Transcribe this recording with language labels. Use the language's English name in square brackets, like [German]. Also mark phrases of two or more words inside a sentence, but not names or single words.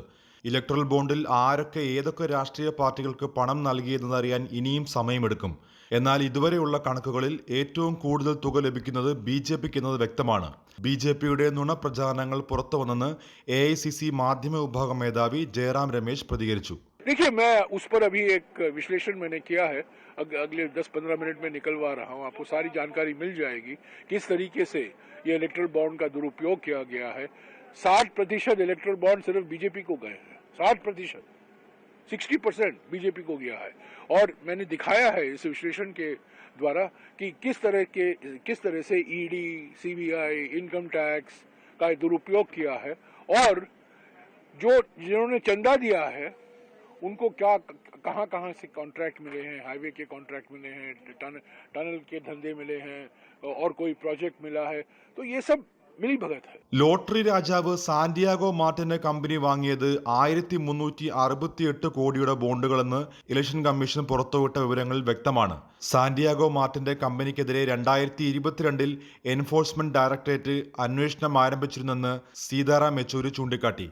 [Malayalam] ഇലക്ട്രൽ ബോണ്ടിൽ ആരൊക്കെ ഏതൊക്കെ രാഷ്ട്രീയ പാർട്ടികൾക്ക് പണം നൽകിയതെന്നറിയാൻ ഇനിയും സമയമെടുക്കും. എന്നാൽ ഇതുവരെയുള്ള കണക്കുകളിൽ ഏറ്റവും കൂടുതൽ തുക ലഭിക്കുന്നത് ബിജെപിക്ക് എന്നത് വ്യക്തമാണ്. ബിജെപിയുടെ നുണപ്രചാരണങ്ങൾ പുറത്തുവന്നെന്ന് എഐസിസി മാധ്യമ വിഭാഗം മേധാവി ജയറാം രമേശ് പ്രതികരിച്ചു. [Hindi] देखिए, मैं उस पर अभी एक विश्लेषण मैंने किया है, अगले 10-15 मिनट में निकलवा रहा हूँ. आपको सारी जानकारी मिल जाएगी किस तरीके से ये इलेक्ट्रल बॉन्ड का दुरुपयोग किया गया है. 60% इलेक्ट्रल बॉन्ड सिर्फ बीजेपी को गए हैं. 60%, 60% बीजेपी को गया है. और मैंने दिखाया है इस विश्लेषण के द्वारा कि किस तरह से ईडी, सीबीआई, इनकम टैक्स का दुरुपयोग किया है. और जिन्होंने चंदा दिया है उनको क्या कहां से कॉन्ट्रैक्ट मिले हैं. हाईवे के कॉन्ट्रैक्ट मिले हैं, टनल के धंधे मिले हैं, और कोई प्रोजेक्ट मिला है. तो ये सब मिली भगत है. [Malayalam] ലോട്ടറി രാജാവ് സാന്റിയാഗോ മാർട്ടിന്റെ കമ്പനി വാങ്ങിയത് 1368 കോടിയുടെ ബോണ്ടുകളെന്ന് ഇലക്ഷൻ കമ്മീഷൻ പുറത്തുവിട്ട വിവരങ്ങളിൽ വ്യക്തമാണ്. സാന്റിയാഗോ മാർട്ടിന്റെ കമ്പനിക്കെതിരെ 2022 എൻഫോഴ്സ്മെന്റ് ഡയറക്ടറേറ്റ് അന്വേഷണം ആരംഭിച്ചിരുന്നെന്ന് സീതാറാം യെച്ചൂരി ചൂണ്ടിക്കാട്ടി.